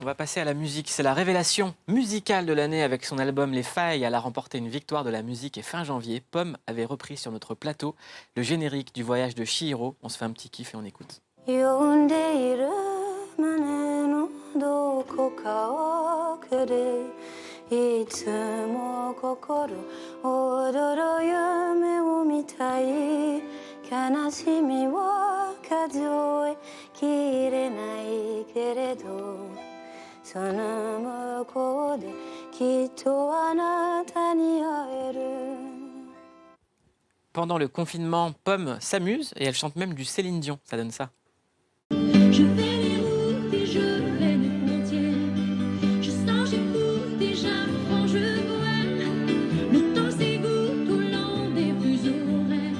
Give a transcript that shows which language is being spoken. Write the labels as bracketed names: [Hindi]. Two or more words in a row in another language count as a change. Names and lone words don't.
[French] On va passer à la musique. C'est la révélation musicale de l'année avec son album Les Failles. Elle a remporté une victoire de la musique et fin janvier, Pomme avait repris sur notre plateau le générique du voyage de Chihiro. On se fait un petit kiff et on écoute. [Japanese] 呼んでいる胸のどこか奥でいつも心躍る夢を見たい悲しみは数えきれないけれどその向こうできっとあなたに会える [French] Pendant le confinement, Pomme s'amuse et elle chante même du Céline Dion. Ça donne ça. Je fais les routes et je fais les frontières. Je sens, j'écoute et j'apprends, je vois. Le temps s'égoutte au long des fuseaux horaires.